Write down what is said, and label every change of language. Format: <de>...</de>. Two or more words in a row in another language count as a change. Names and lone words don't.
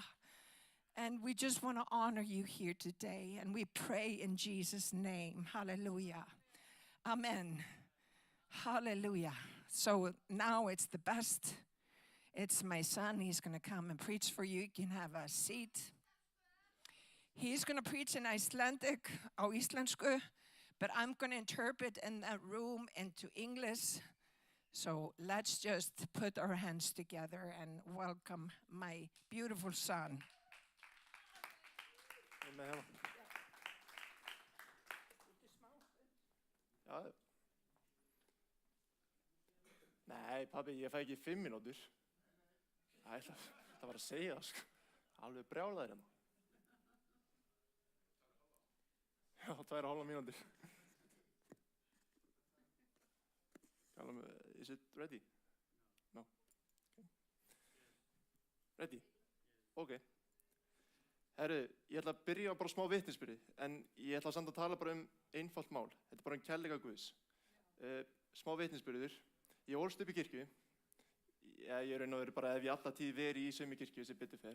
<en>And we just want to honor you here today. And we pray in Jesus' name. Hallelujah. Amen. Hallelujah. So now it's the best. It's my son. He's going to come and preach for you. You can have a seat. He's going to preach in Icelandic,</en> <is>á íslensku,</is> <en>but I'm going to interpret in that room into English. So let's just put our hands together and welcome my beautiful son.</en> <is>Amen. Ja. Nei, pabbi, ég fæ ekki 5 mínútur. Æ, það var að segja það, sko. Alveg brjálaður hérna. Já, 2,5 mínútur.</is> <en>Is it ready? No. Okay. Ready? Okay.</en> <is>Herru, ég ætla að byrja á bara smá vitnisbyrði, en ég ætla samt að tala bara einfalt mál. Þetta bara kærleika Guðs. Smá vitnisbyrður. Ég ólst upp í kirkju. Ég raun og veru bara ef ég alla tíð verið í sömu kirkju sem betur fer.</is>